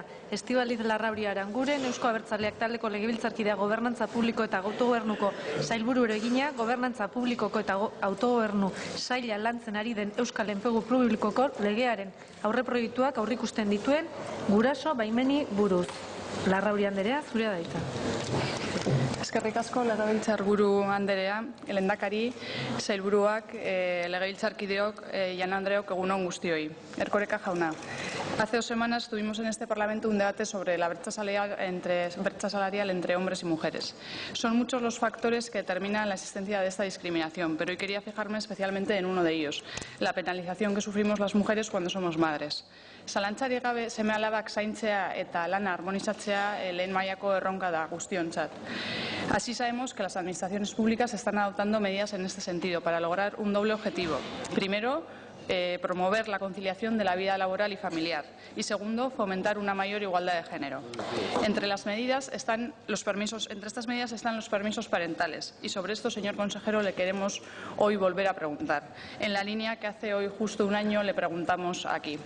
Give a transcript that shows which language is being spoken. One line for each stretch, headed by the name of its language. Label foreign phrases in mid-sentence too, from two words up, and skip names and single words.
Basque: Estibaliz Larrauri Aranguren, Eusko Abertzaleak taldeko legebiltzarkidea gobernantza publiko eta autogobernuko sailburuari egina, gobernantza publikoko eta autogobernu saila lantzen ari den Euskal Enplegu Publikoko legearen aurreproiektuak aurreikusten dituen guraso baimeni buruz. Larrauri Anderea, zurea da hitza. Eskerrik asko, Legebiltzarburu Anderea, lehendakari, sailburuak, legebiltzarkideok, Jaun Andreok, egun on guztioi. Erkoreka jauna.
Spanish: Hace 2 semanas tuvimos en este Parlamento un debate sobre la brecha salarial entre hombres y mujeres. Son muchos los factores que determinan la existencia de esta discriminación, pero hoy quería fijarme especialmente en uno de ellos, la penalización que sufrimos las mujeres cuando somos madres.
Basque: Zalantzarik gabe seme-alabak zaintzea eta lana armonizatzea lehen mailako erronka da guztiontzat.
Spanish: Así sabemos que las administraciones públicas están adoptando medidas en este sentido para lograr un doble objetivo. Primero, promover la conciliación de la vida laboral y familiar y segundo, fomentar una mayor igualdad de género. Entre estas medidas están los permisos parentales y sobre esto, señor consejero, le queremos hoy volver a preguntar, en la línea que hace hoy justo 1 año le preguntamos aquí.